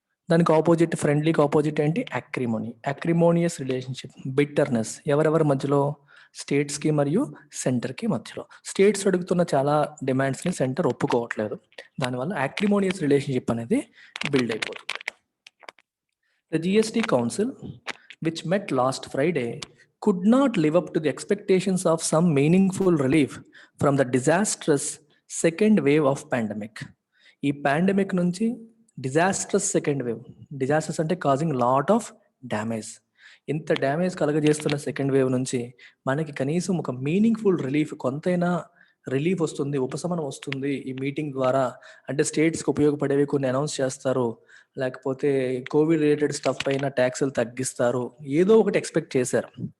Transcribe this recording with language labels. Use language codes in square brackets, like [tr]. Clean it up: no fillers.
[te] దానికి opposite, ఫ్రెండ్లీకి opposite ఏంటి? యాక్రిమోనీ. యాక్రిమోనియస్ relationship. Bitterness ఎవరెవరి మధ్యలో? స్టేట్స్కి మరియు సెంటర్కి మధ్యలో. స్టేట్స్ అడుగుతున్న చాలా డిమాండ్స్ని సెంటర్ ఒప్పుకోవట్లేదు, దానివల్ల యాక్రిమోనియస్ రిలేషన్షిప్ అనేది బిల్డ్ అయిపోతుంది. [en] The GST Council, which met last Friday, could not live up to the expectations of some meaningful relief from the disastrous second wave of pandemic. [te] ఈ పాండమిక్ నుంచి డిజాస్ట్రస్ సెకండ్ వేవ్, డిజాస్టర్స్ అంటే [en] causing lot of damage, [te] ఇంత damage కలగజేస్తున్న second wave నుంచి మనకి కనీసం ఒక meaningful relief, కొంతైనా relief వస్తుంది, ఉపశమనం వస్తుంది ఈ మీటింగ్ ద్వారా. అంటే స్టేట్స్కి ఉపయోగపడేవి కొన్ని అనౌన్స్ చేస్తారు, లేకపోతే కోవిడ్ రిలేటెడ్ స్టఫ్ పైన ట్యాక్సులు తగ్గిస్తారు, ఏదో ఒకటి ఎక్స్పెక్ట్ చేశారు.